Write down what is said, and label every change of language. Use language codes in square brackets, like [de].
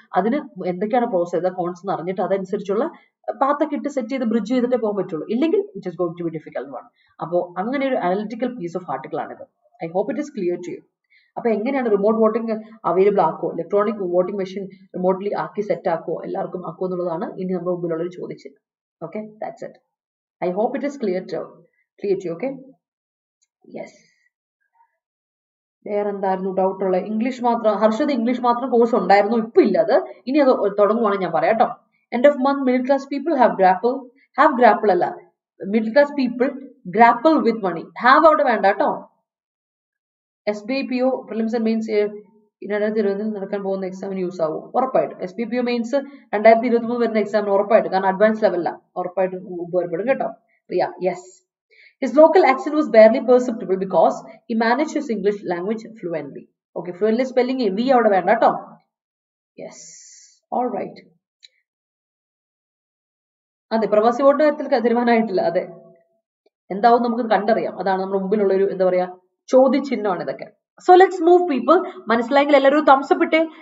[ml] അതിന് എന്തൊക്കെയാണ് process cons എന്ന് അറിഞ്ഞിട്ട് അതനുസരിച്ചുള്ള പാത്തൊക്കെ ഇട്ട് സെറ്റ് ചെയ്ത് ബ്രിഡ്ജ് ചെയ്തിട്ടേ പോകാൻ പറ്റുള്ളൂ, ഇല്ലെങ്കിൽ [en] It is going to be difficult one. [ml] അപ്പോൾ അങ്ങനെ ഒരു അനലിറ്റിക്കൽ പീസ് ഓഫ് ആർട്ടിക്കിൾ ആണിത്. [en] I hope it is clear to you. [ml] അപ്പൊ എങ്ങനെയാണ് remote voting available ആക്കുമോ, electronic voting machine remotely ആക്കി സെറ്റ് ആക്കുമോ, എല്ലാവർക്കും ആക്കുമോ എന്നുള്ളതാണ് ഇനി നമ്മുടെ മുമ്പിലുള്ളൊരു ചോദിച്ചത്. [en] Okay, that's it. I hope it is clear to you, okay? [ml] Yes. വേറെ എന്തായിരുന്നു ഡൗട്ട് ഉള്ളത്? ഇംഗ്ലീഷ് മാത്രം, ഹർഷത് ഇംഗ്ലീഷ് മാത്രം കോഴ്സ് ഉണ്ടായിരുന്നു, ഇപ്പൊ ഇല്ല അത്, ഇനി അത് തുടങ്ങുവാണെങ്കിൽ ഞാൻ പറയാം കേട്ടോ. [en] end of month middle class people have grapple [ml] അല്ല, [en] Middle class people grapple with money. Have [ml] അവിടെ വേണ്ട കേട്ടോ. SBI PO prelims and mains 2020 നടക്കാൻ പോകുന്ന എക്സാമിന് യൂസ് ആവും ഉറപ്പായിട്ട്. SBPO മെയിൻസ് 2023 വരുന്ന എക്സാമിന് ഉറപ്പായിട്ട്, കാരണം അഡ്വാൻസ് ലെവലിലാണ്, ഉറപ്പായിട്ട് ഉപകാരപ്പെടും കേട്ടോ. [en] Riya, yes. His local accent was barely perceptible because he managed his English language fluently. Okay, fluently spelling V [ml] അവിടെ വേണ്ട കേട്ടോ. [en] Yes, all right. [ml] അതെ, പ്രവാസി വോട്ട് കാര്യത്തിൽ തീരുമാനമായിട്ടില്ല. അതെ, എന്താവും നമുക്ക് കണ്ടറിയാം. അതാണ് നമ്മുടെ മുമ്പിലുള്ള ഒരു എന്താ പറയാ ചോദ്യചിഹ്നമാണ് ഇതൊക്കെ. [en] So let's move people. [ml] മനസ്സിലായെങ്കിൽ എല്ലാവരും thumbs up ഇട്ടേ.